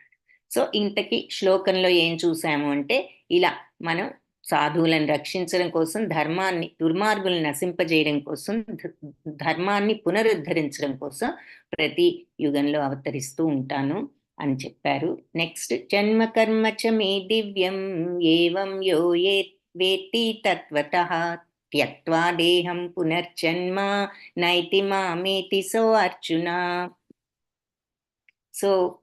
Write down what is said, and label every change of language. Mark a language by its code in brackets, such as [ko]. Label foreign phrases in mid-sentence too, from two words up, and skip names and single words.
[te] సో ఇంతకీ శ్లోకంలో ఏం చూసాము అంటే ఇలా మనం సాధువులను రక్షించడం కోసం, దుర్మార్గులను నశింపజేయడం కోసం, ధర్మాన్ని పునరుద్ధరించడం కోసం ప్రతి యుగంలో అవతరిస్తూ ఉంటాను అని చెప్పారు. [en] నెక్స్ట్ [sa] జన్మ కర్మ చ మే దివ్యం ఏవం యో వేత్తి తత్వతః త్యక్త్వా దేహం పునర్జన్మ నైతి మామేతి సో అర్జున. [te] సో